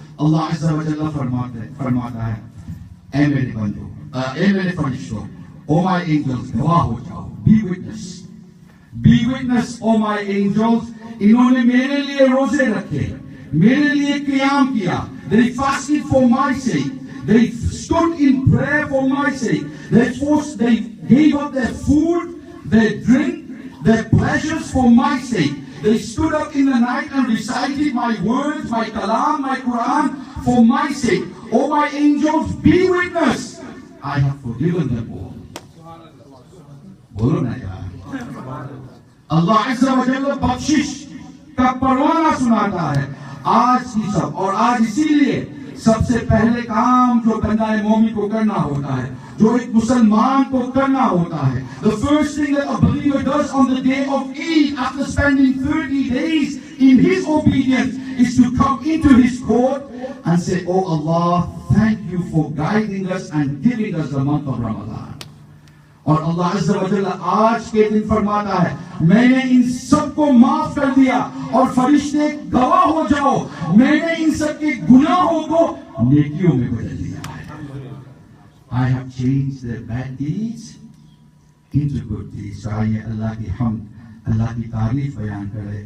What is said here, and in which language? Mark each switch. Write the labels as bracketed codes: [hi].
[ur] اللہ عز و جل فرماتا ہے, اے میرے بندو, اے میرے فرشتوں, [en] O my angels, [ur] گواہ ہو جاؤ, [en] be witness, O my angels, [ur] انہوں نے میرے لیے روزے رکھے, میرے لیے قیام کیا, [en] they fasted for my sake, they stood in prayer for my sake, they gave up their food, their drink, their pleasures for my sake. They stood up in the night and recited my words, my kalam, my Quran for my sake. O my angels, be witness, I have forgiven them all. [ur] بولو نا یار. اللہ عز و جل بخشش کا پروانہ سناتا ہے آج کی سب, اور آج اسی لیے سب سے پہلے کام جو بندہ مومن کو کرنا ہوتا ہے, [en] جو ایک مسلمان کو کرنا ہوتا ہے, the first thing that a believer does on the day of Eid after spending 30 days in his obedience is to come into his court and say, oh Allah, thank you for guiding us and giving us the month of Ramadan. [ur] اور اللہ عز و جل آج کے دن فرماتا ہے, میں نے ان سب کو معاف کر دیا اور فرشتے گواہ ہو جاؤ, میں نے ان سب کے گناہوں کو نیکیوں میں بدل دیا ہے. [en] I have changed their bad deeds into good deeds. [ur] آئیے اللہ کی حمد, اللہ کی تعریف بیان کرے.